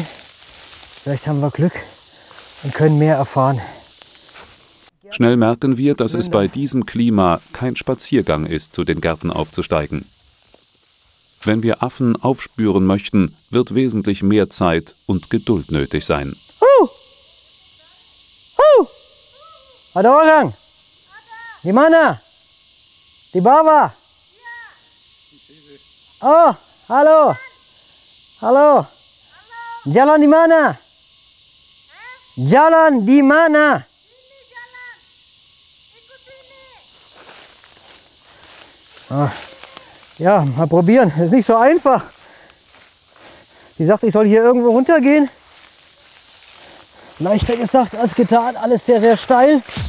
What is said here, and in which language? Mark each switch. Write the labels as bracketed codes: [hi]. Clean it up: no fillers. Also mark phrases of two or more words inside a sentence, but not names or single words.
[de] Vielleicht haben wir Glück und können mehr erfahren. Schnell merken wir, dass es bei diesem Klima kein Spaziergang ist, zu den Gärten aufzusteigen. Wenn wir Affen aufspüren möchten, wird wesentlich mehr Zeit und Geduld nötig sein. [id] Ada orang? Di mana? Di bawah? Oh, halo. Halo. Jalan di mana? Jalan di mana? [de] Ah, ja, mal probieren. Ist nicht so einfach. Die sagt, ich soll hier irgendwo runtergehen. Leichter gesagt als getan. Alles sehr, sehr steil.